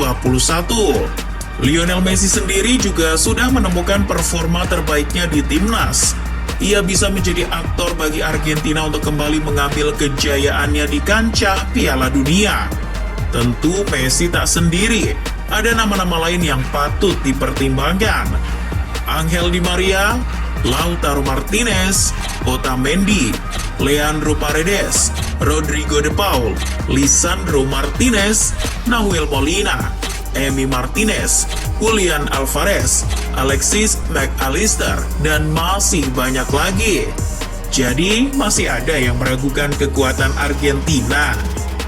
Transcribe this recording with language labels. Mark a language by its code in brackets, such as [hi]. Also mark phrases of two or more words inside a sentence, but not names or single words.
[id] Lionel Messi sendiri juga sudah menemukan performa terbaiknya di timnas. Ia bisa menjadi aktor bagi Argentina untuk kembali mengambil kejayaannya di kancah Piala Dunia. Tentu Messi tak sendiri, ada nama-nama lain yang patut dipertimbangkan. Angel Di Maria, Lautaro Martinez, Otamendi, Leandro Paredes, Rodrigo De Paul, Lisandro Martinez, Nahuel Molina, Emi Martinez, Julian Alvarez, Alexis McAllister, dan masih banyak lagi. Jadi, masih ada yang meragukan kekuatan Argentina.